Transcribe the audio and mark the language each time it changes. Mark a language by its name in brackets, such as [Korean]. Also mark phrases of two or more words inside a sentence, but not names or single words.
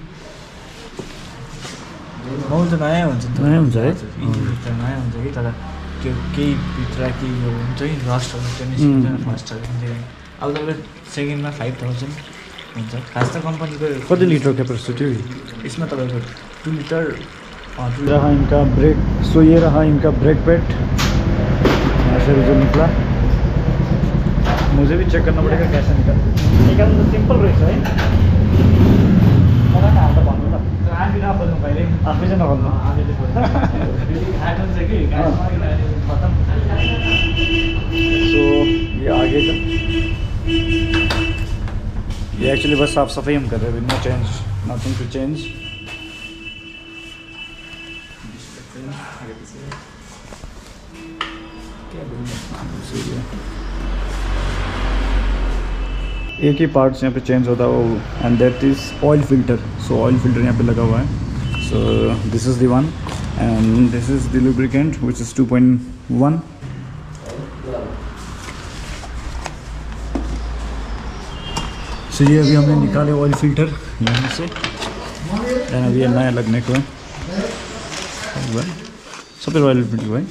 [Nepali] मोबिल त नयाँ हुन्छ नि त, नयाँ हुन्छ है, इन्जिनभित्र नयाँ हुन्छ कि, तर त्यो केही भित्र केही हुन्छ कि रस्टहरू त्यो निस्किन्छ [English] first servicing. [Nepali] अब तपाईँको सेकेन्डमा 5000 हुन्छ। खास त कम्पनीको कति लिटर क्यापेसिटी हो यसमा तपाईँको 2 लिटर। [Hindi] रहा इनका ब्रेक, सो ये रहा इनका ब्रेक पैड, ऐसे जो निकला। मुझे भी चेक करना पड़ेगा कैसे निकलना तो सिंपल रहेछ है। [Nepali] मलाई हाल्दा भन्नु ल, हामी नखोज्नु कहिले, आफै चाहिँ नखोज्नु। [Hindi] सो ये आगे का ये एक्चुअली बस साफ सफाई हम कर रहे हैं, [English] no change, nothing to change. [Hindi] एक ही पार्ट्स यहाँ पे चेंज होता है वो, [English] and that is oil filter. [Hindi] सो [English] oil filter [Hindi] यहाँ पे लगा हुआ है। [English] So this is the one and this is the lubricant which is 2.1. [Hindi] सो ये अभी हमने निकाले [English] oil filter [Hindi] यहाँ से, एंड अभी ये नया लगने को है सब [English] oil filter [Hindi] है।